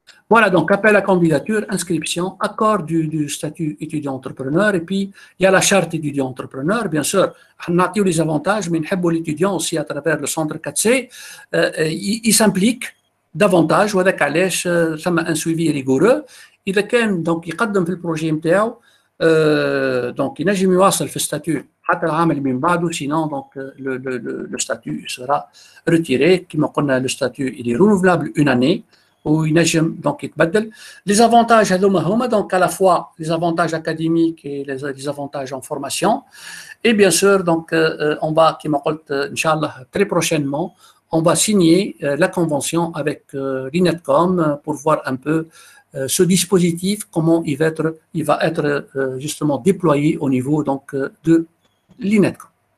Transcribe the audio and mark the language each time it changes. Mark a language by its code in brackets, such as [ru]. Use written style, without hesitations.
[fr] Voilà, donc appel à candidature, inscription, accord du statut étudiant-entrepreneur, et puis il y a la charte étudiant-entrepreneur, bien sûr. On a tous les avantages, mais l'étudiant aussi à travers le centre 4C, il s'implique davantage, [ar] وهذاك علاش ثم [fr] un suivi rigoureux. [ar] إذا كان donc يقدم في البروجي نتاعو donc ينجم يواصل في الستاتيو حتى العام اللي من بعده, [fr] sinon donc le statut sera retiré. [ar] كما قلنا [fr] le statut il est renouvelable une année. Donc, les avantages donc à la fois les avantages académiques et les avantages en formation. Et bien sûr, donc, on va, Inch'Allah, très prochainement, on va signer la convention avec l'INETCOM pour voir un peu ce dispositif, comment il va être justement déployé au niveau donc, de l'INETCOM.